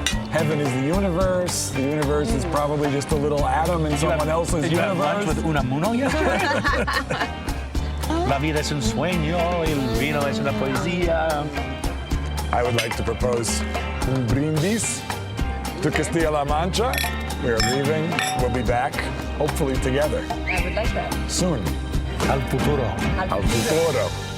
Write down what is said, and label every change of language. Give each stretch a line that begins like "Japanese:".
English: Heaven is the universe is probably just a little atom in someone else's Did you have lunch universe. with Unamuno yesterday?
Spanish: La vida es un sueño, el vino es una poesía.
English: I would like to propose
Spanish: un brindis
English: to Castilla-La Mancha. We are leaving. We'll be back, hopefully together, I would like that. soon.
Spanish: Al futuro. Al futuro.